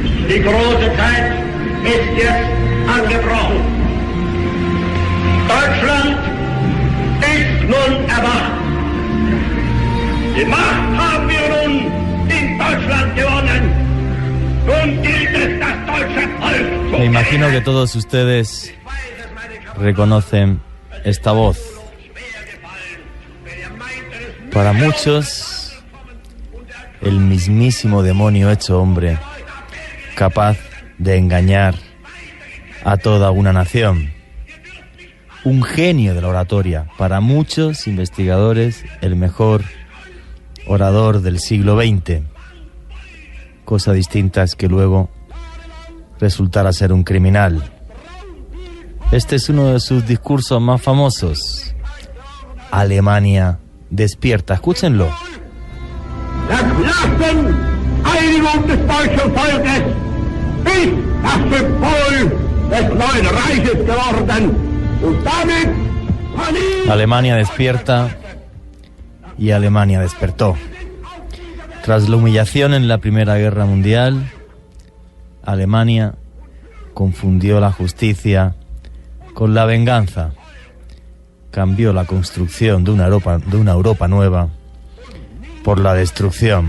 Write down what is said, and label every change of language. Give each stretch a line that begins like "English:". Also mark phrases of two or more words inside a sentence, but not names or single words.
German: Die große Zeit ist jetzt angebrochen. Deutschland ist nun erwacht. Die Macht haben wir nun in Deutschland gewonnen. Nun gilt es, das deutsche Volk zu
Spanish: Me imagino que todos ustedes reconocen esta voz. Para muchos, el mismísimo demonio hecho hombre, capaz de engañar a toda una nación. Un genio de la oratoria, para muchos investigadores, el mejor orador del siglo XX. Cosa distinta es que luego resultara ser un criminal. Este es uno de sus discursos más famosos. Alemania despierta. Escúchenlo.
German: Der Klasseneinigung des deutschen Volkes ist das Symbol des neuen Reiches geworden. Und damit
Spanish: Alemania despierta y Alemania despertó. Tras la humillación en la Primera Guerra Mundial, Alemania confundió la justicia con la venganza. Cambió la construcción de una Europa nueva por la destrucción.